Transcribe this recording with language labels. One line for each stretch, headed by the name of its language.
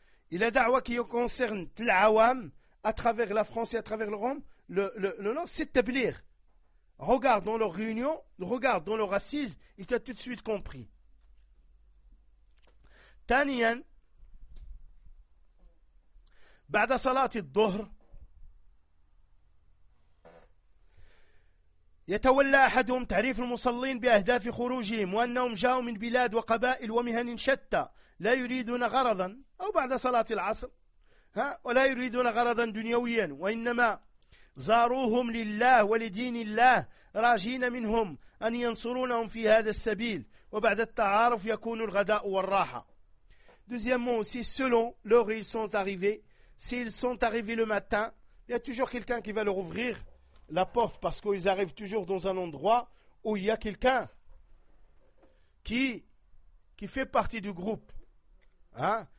French: Et la da'wa qui concerne l'awam, à travers la France et à travers l'Europe, le c'est tablir. Regarde dans leur réunion, regarde dans leur assise, il t'a tout de suite compris.
Arabic: Taniyan, ba'da salati d-dhuhr, يتولى أحدهم تعريف المصلين بأهداف خروجهم وأنهم جاءوا من بلاد وقبائل ومهن شتى لا يريدون غرضا أو بعد صلاة العصر ها ولا يريدون غرضا دنيويا وإنما زاروهم لله ولدين الله راجين منهم أن ينصرونهم في هذا السبيل وبعد التعارف يكون الغداء والراحة.
French: Deuxièmement aussi, selon l'heure ils sont arrivés, s'ils sont arrivés le matin, il y a toujours quelqu'un qui va leur ouvrir la porte, parce qu'ils arrivent toujours dans un endroit où il y a quelqu'un qui fait partie du groupe. Hein?